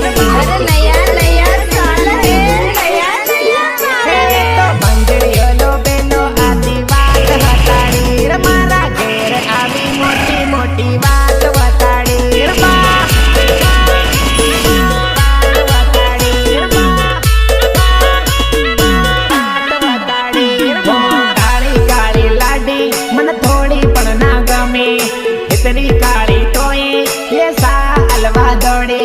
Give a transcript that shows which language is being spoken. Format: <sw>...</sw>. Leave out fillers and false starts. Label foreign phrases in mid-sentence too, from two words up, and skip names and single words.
<hi>अरे नया नया साल है नया नया साल है</hi> <gu>તો બંગડીઓ લો બેનો આદી વાત વતાડી મારા ઘેર આવી મોટી મોટી વાત વતાડી કાળી કાળી લાડી મને થોડી પણ ના ગમે એટલી કાળી તોય એ સાલવા દોડે</gu>